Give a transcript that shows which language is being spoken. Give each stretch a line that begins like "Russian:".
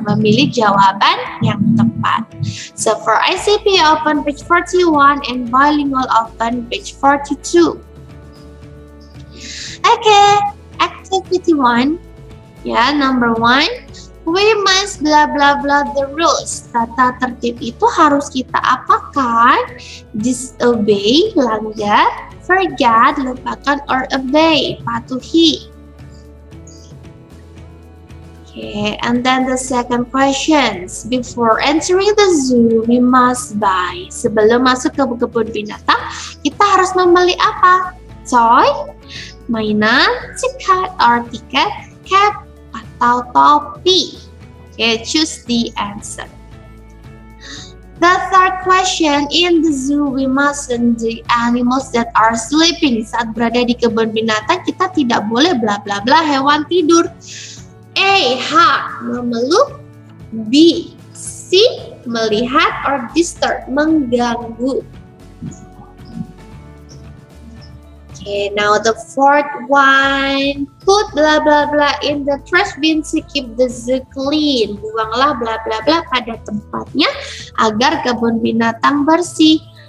Indonesian: Memilih jawaban yang tepat.
English: So for ICP, open page 41 and bilingual, open page 42. Okay, activity 1. Ya, number 1, we must blah blah blah the rules.
Indonesian: Tata tertib itu harus kita apakan?
English: Disobey, langgar, forget, lupakan, or obey, patuhi. Okay, and then the second questions. Before entering the zoo, we must buy.
Indonesian: Sebelum masuk ke kebun binatang, kita harus membeli apa? Toy, mainan, tiket, or tiket, cap, atau topi.
English: Okay, choose the answer. The third question, in the zoo we mustn't the animals that are sleeping.
Indonesian: Saat berada di kebun binatang kita tidak boleh bla bla bla hewan tidur.
English: A, hug, memeluk. B, see, melihat, or disturb, mengganggu. Okay, now the fourth one, put blah blah blah in the trash bin to keep the zoo clean.
Indonesian: Buanglah blah blah blah pada tempatnya agar kebun binatang bersih.